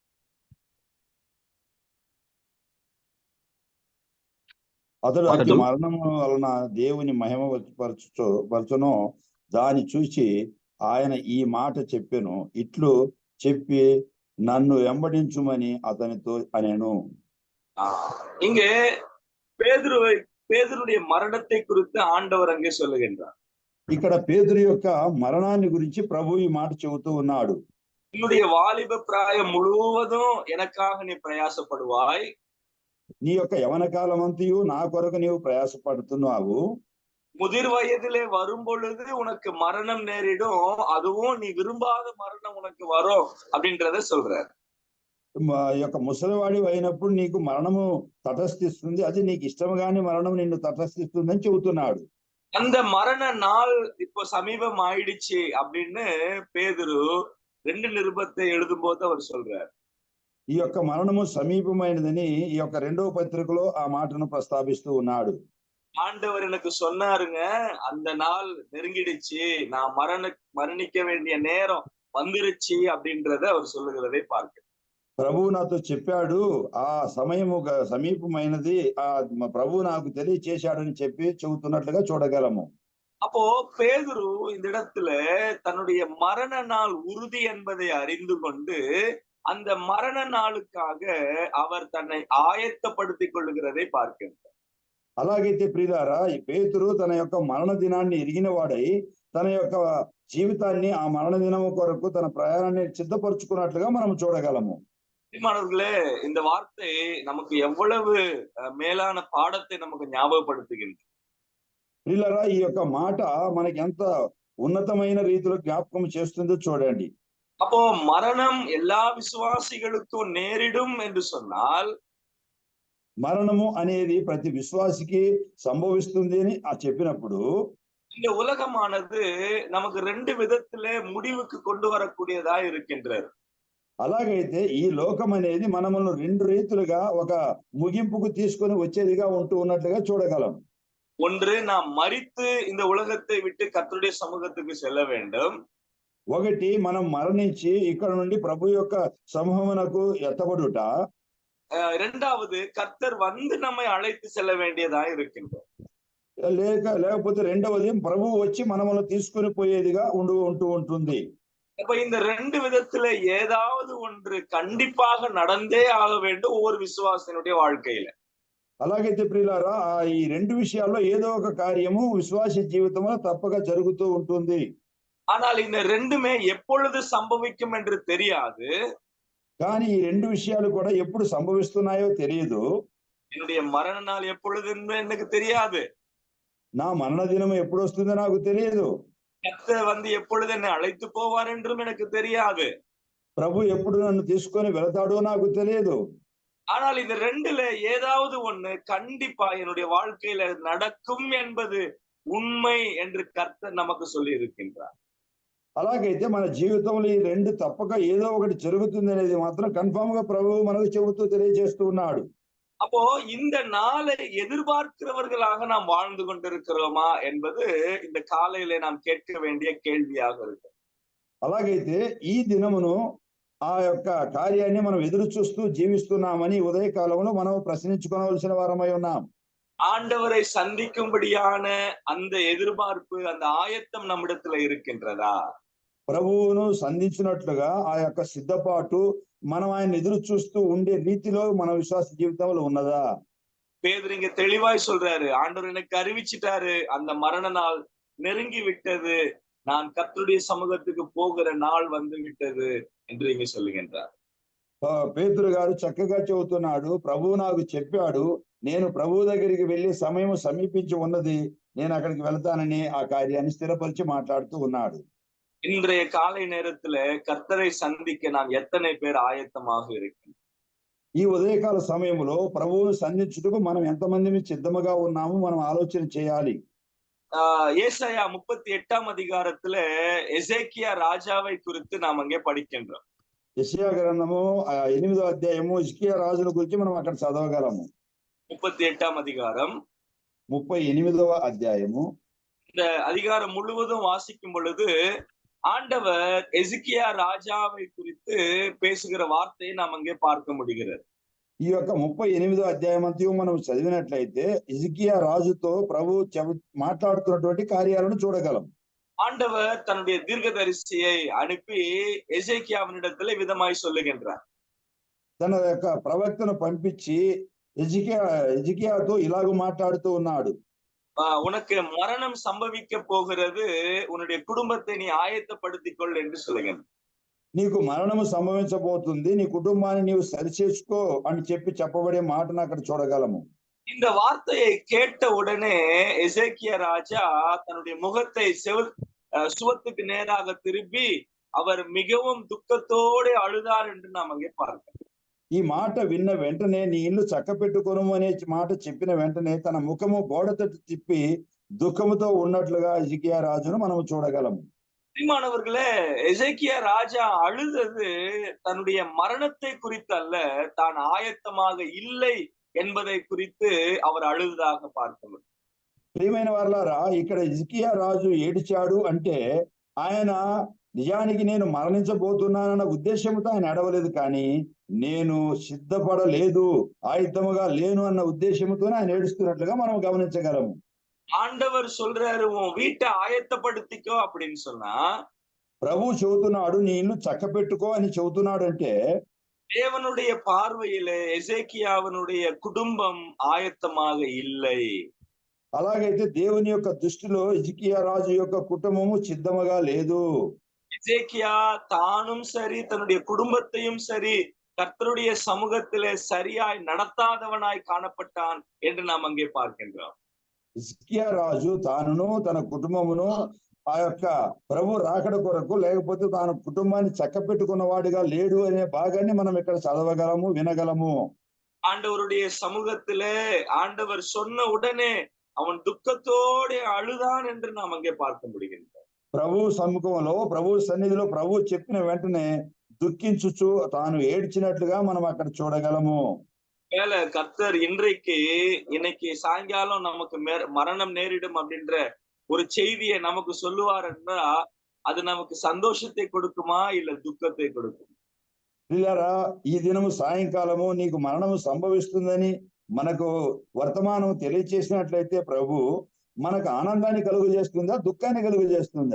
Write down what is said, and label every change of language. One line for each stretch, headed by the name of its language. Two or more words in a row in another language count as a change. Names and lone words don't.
Telugu: అతడు అతి మరణము వలన దేవుని మహిమ పరచునో దాన్ని చూసి ఆయన ఈ మాట చెప్పెను. ఇట్లు చెప్పి నన్ను వెంబడించుమని అతనితో అనెను.
Tamil: இங்கே பேதுருடைய மரணத்தை குறித்து ஆண்டவர் அங்கே சொல்லுகின்றார்.
Telugu: ఇక్కడ పేతురు యొక్క మరణాన్ని గురించి ప్రభు ఈ మాట చెబుతూ ఉన్నాడు.
Tamil: என்னுடைய வாலிப பிராயம் முழுவதும் எனக்காக நீ பிரயாசப்படுவாய்.
Telugu: నీ యొక్క యవన కాలం అంతయు నా కొరకు నీవు ప్రయాసపడుతున్నావు.
Tamil: முதிர் வயதிலே வரும் பொழுது உனக்கு மரணம் நேரிடும், அதுவும் நீ விரும்பாத மரணம் உனக்கு வரும் அப்படின்றத சொல்றார்.
Telugu: యొక్క ముసలివాడి అయినప్పుడు నీకు మరణము తటస్థిస్తుంది, అది నీకు ఇష్టంగానే మరణం నిన్ను తటస్థిస్తుందని చెబుతున్నాడు.
Tamil: அந்த மரண நாள் இப்போ சமீபம் ஆயிடுச்சு அப்படின்னு பேதுரு 2 நிருபத்தை எழுதும் போது அவர் சொல்றார்.
Telugu: ఈ యొక్క మరణము సమీపమైనదని ఈ యొక్క 2వ పత్రికలో ఆ మాటను ప్రస్తావిస్తూ ఉన్నాడు.
Tamil: ஆண்டவர் எனக்கு சொன்னாருங்க, அந்த நாள் நெருங்கிடுச்சு, நான் மரணிக்க வேண்டிய நேரம் வந்துருச்சு அப்படின்றத அவர் சொல்லுகிறதை பார்க்க.
Telugu: ప్రభువు నాతో చెప్పాడు, ఆ సమయము సమీపమైనది, ఆ ప్రభువు నాకు తెలియచేశాడని చెప్పి చెబుతున్నట్లుగా చూడగలము.
Tamil: அப்போ பேதுரு இந்த இடத்துல தன்னுடைய மரண நாள் உறுதி என்பதை அறிந்து கொண்டு அந்த மரண நாளுக்காக அவர் தன்னை ஆயத்தப்படுத்திக் கொள்ளுகிறதை பார்க்கின்றார்.
Telugu: అలాగైతే ప్రియులారా, ఈ పేతురు తన యొక్క మరణ దినాన్ని ఎరిగిన వాడై తన యొక్క జీవితాన్ని ఆ మరణ దినము కొరకు తన ప్రయాణాన్ని సిద్ధపరచుకున్నట్లుగా మనం చూడగలము.
Tamil: பிரியமானவர்களே, இந்த வார்த்தை நமக்கு எவ்வளவு மேலான பாடத்தை நமக்கு ஞாபகப்படுத்துகின்றது.
Telugu: ప్రియులారా, ఈ యొక్క మాట మనకి ఎంత ఉన్నతమైన రీతిలో జ్ఞాపకం చేస్తుందో చూడండి.
Tamil: அப்போ மரணம் எல்லா விசுவாசிகளுக்கும் நேரிடும் என்று சொன்னால்,
Telugu: మరణము అనేది ప్రతి విశ్వాసికి సంభవిస్తుంది అని చెప్పినప్పుడు,
Tamil: இந்த உலகமானது நமக்கு 2 விதத்திலே முடிவுக்கு கொண்டு வரக்கூடியதா இருக்கின்றது.
Telugu: అలాగైతే ఈ లోకం అనేది మనమును 2 రీతులుగా ఒక ముగింపుకు తీసుకొని వచ్చేదిగా ఉన్నట్లుగా చూడగలం.
Tamil: ஒன்று, நாம் மரித்து இந்த உலகத்தை விட்டு கர்த்தருடைய சமூகத்துக்கு செல்ல வேண்டும்.
Telugu: ఒకటి, మనం మరణించి ఇక్కడ నుండి ప్రభు యొక్క సమూహమునకు ఎత్తబడుట.
Tamil: இரண்டாவது, கர்த்தர் வந்து நம்மை அழைத்து செல்ல வேண்டியதா இருக்கின்றது.
Telugu: లేకపోతే రెండవది, ప్రభు వచ్చి మనమును తీసుకుని పోయేదిగా ఉంటుంది.
Tamil: அப்ப இந்த 2 விதத்துல ஏதாவது ஒன்று கண்டிப்பாக நடந்தே ஆக வேண்டும் ஒவ்வொரு விசுவாசனுடைய வாழ்க்கையில.
Telugu: అలాగైతే ప్రియులారా, ఈ 2 విషయాల్లో ఏదో ఒక కార్యము విశ్వాస జీవితంలో తప్పక జరుగుతూ ఉంటుంది.
Tamil: ஆனால் இந்த 2மே எப்பொழுது சம்பவிக்கும் என்று தெரியாது.
Telugu: కానీ ఈ 2 విషయాలు కూడా ఎప్పుడు సంభవిస్తున్నాయో తెలియదు.
Tamil: என்னுடைய மரண நாள் எப்பொழுது எனக்கு தெரியாது.
Telugu: నా మరణ దినం ఎప్పుడు వస్తుందో నాకు తెలియదు.
Tamil: கர்த்தர் வந்து எப்பொழுது என்னை அழைத்து போவார் என்றும் எனக்கு தெரியாது.
Telugu: ప్రభు ఎప్పుడు నన్ను తీసుకొని వెళతాడో నాకు తెలియదు.
Tamil: ஆனால் இந்த 2ல ஏதாவது ஒண்ணு கண்டிப்பா என்னுடைய வாழ்க்கையில நடக்கும் என்பது உண்மை என்று கர்த்தர் நமக்கு சொல்லி இருக்கின்றார்.
Telugu: అలాగైతే మన జీవితంలో ఈ 2 తప్పక ఏదో ఒకటి జరుగుతుంది అనేది మాత్రం కన్ఫర్మ్ గా ప్రభువు మనకు చెబుతూ తెలియజేస్తూ ఉన్నాడు.
Tamil: அப்போ இந்த நாளை எதிர்பார்க்கிறவர்களாக நாம் வாழ்ந்து கொண்டிருக்கிறோமா என்பது இந்த காலையில நாம் கேட்க வேண்டிய கேள்வியாக இருக்கு.
Telugu: అలాగైతే ఈ దినమును ఆ యొక్క కార్యాన్ని మనం ఎదురు చూస్తూ జీవిస్తున్నామని ఉదయకాలంలో మనం ప్రశ్నించుకోవాల్సిన వారమై ఉన్నాం.
Tamil: ஆண்டவரை சந்திக்கும்படியான அந்த எதிர்பார்ப்பு, அந்த ஆயத்தம் நம்மிடத்துல இருக்கின்றதா?
Telugu: ప్రభువును సంధించినట్లుగా ఆ యొక్క సిద్ధపాటు మనం ఆయన ఎదురు చూస్తూ ఉండే రీతిలో మన విశ్వాస జీవితంలో ఉన్నదా?
Tamil: பேதுரு இங்க தெளிவாய் சொல்றாரு, ஆண்டவர் எனக்கு அறிவிச்சிட்டாரு, அந்த மரண நாள் நெருங்கி விட்டது, நான் கர்த்தருடைய சமூகத்துக்கு போகிற நாள் வந்து விட்டது என்று இங்க சொல்லுகின்றார்.
Telugu: పేతురు గారు చక్కగా చెబుతున్నాడు, ప్రభువు నాకు చెప్పాడు, నేను ప్రభువు దగ్గరికి వెళ్ళే సమయం సమీపించి ఉన్నది, నేను అక్కడికి వెళ్తానని ఆ కార్యాన్ని స్థిరపరిచి మాట్లాడుతూ ఉన్నాడు.
Tamil: இன்றைய காலை நேரத்துல கர்த்தரை சந்திக்க நாம் எத்தனை பேர் ஆயத்தமாக இருக்கிறோம்?
Telugu: ఈ ఉదయకాల సమయంలో ప్రభువును సంధించుటకు మనం ఎంతమంది సిద్ధముగా ఉన్నాము మనం ఆలోచన చేయాలి.
Tamil: ஏசாயா 38ஆம் அதிகாரத்துல எசேக்கியா ராஜாவை குறித்து நாம் அங்கே படிக்கின்றோம்.
Telugu: యెషయా గ్రంథము 8వ అధ్యాయము హిజ్కియా రాజుల గురించి మనం అక్కడ చదవగలము.
Tamil: 38ஆம் அதிகாரம்
Telugu: 38వ అధ్యాయము.
Tamil: இந்த அதிகாரம் முழுவதும் வாசிக்கும் பொழுது ஆண்டவர் எசேக்கியா ராஜாவை குறித்து பேசுகிற வார்த்தையை நாம் அங்கே பார்க்க முடிகிறது.
Telugu: ఈ యొక్క 38వ అధ్యాయం అంతా మనం చదివినట్లయితే హిజ్కియా రాజుతో ప్రభు మాట్లాడుతున్నటువంటి కార్యాలను చూడగలం.
Tamil: ஆண்டவர் தன்னுடைய தீர்க்கதரிசியை அனுப்பி எசேக்கியாவினிடத்துல விதமாய் சொல்லுகின்றார்.
Telugu: తన యొక్క ప్రవక్తను పంపించి హిజ్కియాతో ఇలాగ మాట్లాడుతూ ఉన్నాడు.
Tamil: உனக்கு மரணம் சம்பவிக்க போகிறது, உன்னுடைய குடும்பத்தை நீ ஆயத்தப்படுத்திக் கொள் என்று சொல்லுகின்றார்.
Telugu: నీకు మరణము సంభవించబోతుంది, నీ కుటుంబాన్ని నీవు సరిచేసుకో అని చెప్పబడే మాటను అక్కడ చూడగలము.
Tamil: இந்த வார்த்தையை கேட்ட உடனே எசேக்கியா ராஜா தன்னுடைய முகத்தை சுவத்துக்கு நேராக திருப்பி அவர் மிகவும் துக்கத்தோடு அழுதார் என்று நாம் அங்கே பார்க்கிறோம்.
Telugu: ఈ మాట విన్న వెంటనే నీ ఇల్లు చక్క పెట్టుకోను అనే మాట చెప్పిన వెంటనే తన ముఖము గోడ తట్టు తిప్పి దుఃఖముతో ఉన్నట్లుగా హిజ్కియా రాజును మనం చూడగలము.
Tamil: பிரியமானவர்களே, எசேக்கியா ராஜா அழுதது தன்னுடைய மரணத்தை குறித்து அல்ல, தான் ஆயத்தமாக இல்லை என்பதை குறித்து அவர் அழுததாக பார்க்கிறோம்.
Telugu: ప్రియమైన వారలారా, ఇక్కడ హిజ్కియా రాజు ఏడిచాడు అంటే ఆయన నిజానికి నేను మరణించబోతున్నానన్న ఉద్దేశంతో ఆయన ఏడవలేదు, కానీ నేను సిద్ధపడలేదు, ఆయుధముగా లేను అన్న ఉద్దేశంతోనే ఆయన ఏడుస్తున్నట్లుగా మనం గమనించగలము.
Tamil: ஆண்டவர் சொல்றாரு, உன் வீட்டை ஆயத்தப்படுத்திக்கோ அப்படின்னு சொன்னா,
Telugu: ప్రభు చెబుతున్నాడు నీ ఇల్లు చక్క పెట్టుకో అని చెబుతున్నాడు అంటే,
Tamil: தேவனுடைய பார்வையிலே எசேக்கியாவினுடைய குடும்பம் ஆயத்தமாக இல்லை.
Telugu: అలాగైతే దేవుని యొక్క దృష్టిలో హిజ్కియా రాజు యొక్క కుటుంబము సిద్ధముగా లేదు.
Tamil: எசேக்கியா தானும் சரி தன்னுடைய குடும்பத்தையும் சரி கர்த்தருடைய சமூகத்திலே சரியாய் நடத்தாதவனாய் காணப்பட்டான் என்று நாம் அங்கே பார்க்கின்றோம்.
Telugu: హిజ్కియా రాజు తానును తన కుటుంబమును ఆ యొక్క ప్రభు రాకడ కొరకు లేకపోతే తన కుటుంబాన్ని చక్కపెట్టుకున్న వాడిగా లేడు అనే భాగాన్ని మనం ఇక్కడ చదవగలము, వినగలము.
Tamil: ஆண்டவருடைய சமூகத்திலே ஆண்டவர் சொன்ன உடனே அவன் துக்கத்தோடு அழுதான் என்று நாம் அங்கே பார்க்க முடிகின்றோம்.
Telugu: ప్రభు సముఖంలో, ప్రభు సన్నిధిలో ప్రభు చెప్పిన వెంటనే దుఃఖించుచు తాను ఏడ్చినట్లుగా మనం అక్కడ చూడగలము.
Tamil: வேலை கர்த்தர் இன்னைக்கு சாயங்காலம் நமக்கு மரணம் நேரிடும் அப்படின்ற ஒரு செய்தியை நமக்கு சொல்லுவார் என்றா அது நமக்கு சந்தோஷத்தை கொடுக்குமா இல்ல துக்கத்தை கொடுக்குமா?
Telugu: పిల్లరా, ఈ దినము సాయంకాలము నీకు మరణము సంభవిస్తుందని మనకు వర్తమానం తెలియచేసినట్లయితే ప్రభు మనకు ఆనందాన్ని కలుగు చేస్తుందా, దుఃఖాన్ని కలుగు చేస్తుందా?